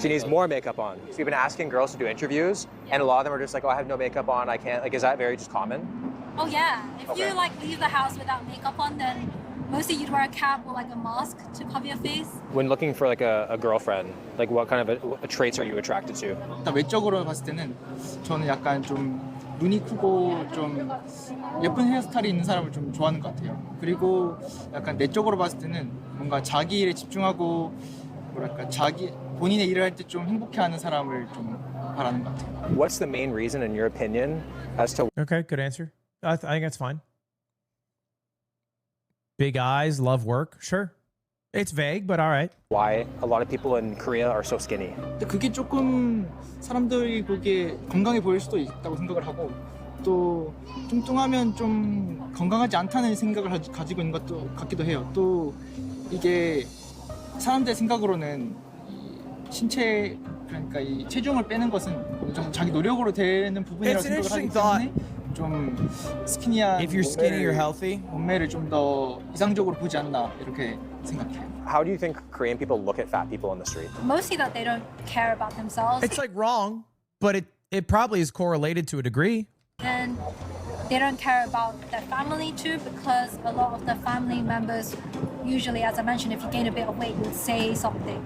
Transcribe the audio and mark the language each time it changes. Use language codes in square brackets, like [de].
[en] She needs more makeup on. So we've been asking girls to do interviews, and a lot of them are just like, oh, I have no makeup on, I can't. Like, is that very just common? Oh yeah. If Okay. you like leave the house without makeup on, then mostly you'd wear a cap or like a mask to cover your face. When looking for like a girlfriend, like what kind of a traits are you attracted to? [ko] 일단 외적으로 봤을 때는 저는 약간 좀 눈이 크고 좀 예쁜 헤어스타일이 있는 사람을 좀 좋아하는 것 같아요. 그리고 약간 내적으로 봤을 때는 뭔가 자기 일에 집중하고 뭐랄까 본인의 일을 할 때 좀 행복해하는 사람을 좀 바라는 것 같아요. [en] What's the main reason, in your opinion, as to? Okay, good answer. I think that's fine. Big eyes, love work. Sure. It's vague, but all right. Why a lot of people in Korea are so skinny? [ko] 근데 그게 조금 사람들이 보기에 건강해 보일 수도 있다고 생각을 하고 또 뚱뚱하면 좀 건강하지 않다는 생각을 가지고 있는 것도 같기도 해요. 또 이게 사람들의 생각으로는 신체 그러니까 이 체중을 빼는 것은 어느 정도 자기 노력으로 되는 부분이라고 [en] It's an [ko] 생각을 하기 [en] interesting thought. [ko] 때문에 좀 스키니한 [en] If you're skinny, you're healthy. [ko] 몸매를 좀 더 이상적으로 보지 않나 이렇게 생각해요. [en] How do you think Korean people look at fat people on the street? Mostly that they don't care about themselves. It's like wrong, but it probably is correlated to a degree. And they don't care about their family too, because a lot of the family members usually, as I mentioned, if you gain a bit of weight, you would say something.